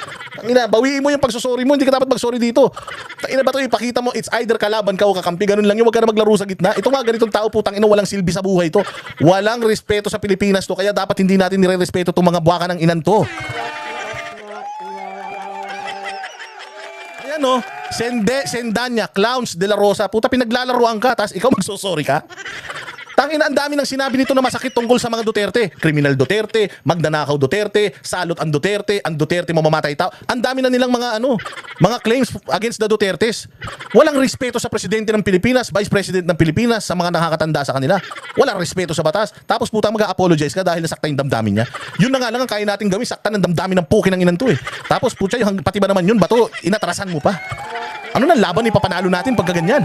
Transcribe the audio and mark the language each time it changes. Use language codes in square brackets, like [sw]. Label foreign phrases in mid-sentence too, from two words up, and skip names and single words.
[tl] Tangina, bawiin mo yung pagsusorry mo. Hindi ka dapat magsorry dito. Tangina, Bato, ipakita mo, [en] it's either [tl] kalaban ka o kakampi. Ganun lang yun, wag ka na maglaro sa gitna. Ito nga, ganitong tao, putang ina, walang silbi sa buhay to. Walang respeto sa Pilipinas to. Kaya dapat hindi natin nire-respeto itong mga buwaka ng inan to. Ayan o, Sendanya, Clowns de la Rosa. Puta, pinaglalaruan ka, tapos ikaw magsusorry ka. Tangina, ang dami ng sinabi nito na masakit tungkol sa mga Duterte. Kriminal Duterte, magnanakaw Duterte, salot ang Duterte mamamatay tao. Ang dami na nilang mga [en] claims against the Dutertes. [tl] Walang respeto sa presidente ng Pilipinas, [en] vice president [tl] ng Pilipinas, sa mga nakakatanda sa kanila. Walang respeto sa batas. Tapos puta mag-a-apologize ka dahil nasaktan yung damdamin niya. Yun na nga lang ang kaya natin gawin, saktan ng damdamin ng puki ng inan to eh. Tapos puta, pati ba naman yun, Bato, inatrasan mo pa. Ano na laban ipapanalo natin pagka ganyan?